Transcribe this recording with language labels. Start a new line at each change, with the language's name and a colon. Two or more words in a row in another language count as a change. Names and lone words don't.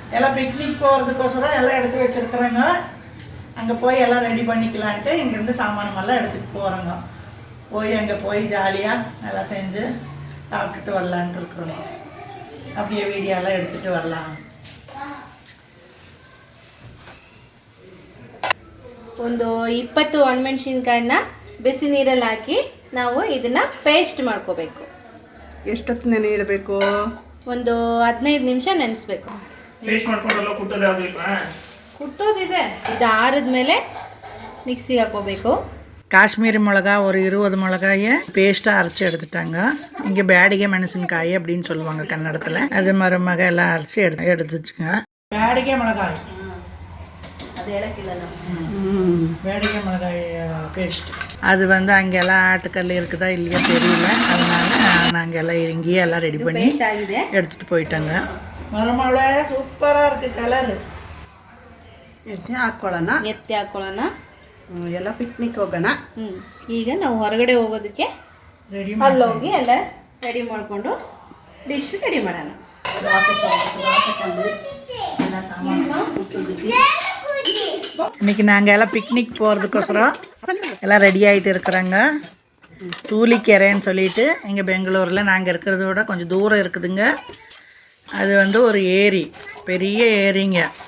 Tamil: எல்லாம் பிக்னிக் போகிறதுக்கோசரம் எல்லாம் எடுத்து வச்சுருக்குறேங்க. அங்கே போய் எல்லாம் ரெடி பண்ணிக்கலான்ட்டு இங்கேருந்து சாமானமெல்லாம் எடுத்துகிட்டு போகிறோங்க. போய் அங்கே போய் ஜாலியாக எல்லாம் செஞ்சு சாப்பிட்டுட்டு வரலான்ட்டு இருக்கிறோங்க. அப்படியே வீடியோலாம் எடுத்துகிட்டு வரலாம்.
Kannada: ಒಂದು 20 ಒಣಮೆಣಸಿನ್ಕಾಯಿನ ಬಿಸಿ ನೀರಲ್ಲಿ ಹಾಕಿ ನಾವು ಇದನ್ನ ಪೇಸ್ಟ್ ಮಾಡ್ಕೋಬೇಕು. ಎಷ್ಟೊತ್ತು ನೆನೆ ಇಡಬೇಕು? ಒಂದು 15 ನಿಮಿಷ ನೆನೆಸ್ಬೇಕು. ಪೇಸ್ಟ್ ಮಾಡ್ಕೊಂಡಲ್ಲ ಕುಟ್ಟೋದು ಯಾವುದು ಇಲ್ವಾ? ಕುಟ್ಟೋದಿದೆ. ಇದು ಆರಿದ ಮೇಲೆ மிக்ஸிக்கு ಹಾಕೋಬೇಕು.
Tamil: காஷ்மீரி மிளகா ஒரு 20 மிளகாயை பேஸ்ட்டாக அரைச்சி எடுத்துட்டாங்க. இங்கே பேடிகை மெಣಸಿನಕಾಯಿ அப்படின்னு சொல்லுவாங்க கன்னடத்தில். அது மருமக எல்லாம் அரைச்சி எடுத்துச்சுங்க. பேடிகை மிளகாய் அது ஏலக்கில்ல பேடிகை மிளகாய் பேஸ்ட். அது வந்து அங்கெல்லாம் ஆட்டுக்கல் இருக்குதா இல்லையா தெரியல. அதனால நாங்கள் எல்லாம் இங்கேயே எல்லாம் ரெடி பண்ணி எடுத்துகிட்டு போயிட்டாங்க. மருமகள சூப்பராக இருக்குது கலரு.
Kannada: ಎತ್ತಿ ಹಾಕ್ಕೊಳ್ಳೋಣ. ಎಲ್ಲ ಪಿಕ್ನಿಕ್ ಹೋಗೋಣ. ಈಗ ನಾವು ಹೊರಗಡೆ ಹೋಗೋದಕ್ಕೆ ರೆಡಿ ಅಲ್ಲೋಗಿ ಎಲ್ಲ ರೆಡಿ ಮಾಡಿಕೊಂಡು ಡಿಶ್ ರೆಡಿ ಮಾಡೋಣ.
Tamil: இன்னைக்கு நாங்கள் எல்லாம் பிக்னிக் போகிறதுக்கோசரம் எல்லாம் ரெடி ஆகிட்டு இருக்கிறாங்க. சூலிக்கரைன்னு சொல்லிட்டு இங்கே பெங்களூரில் நாங்கள் இருக்கிறத விட கொஞ்சம் தூரம் இருக்குதுங்க. அது வந்து ஒரு ஏரி, பெரிய ஏரிங்க.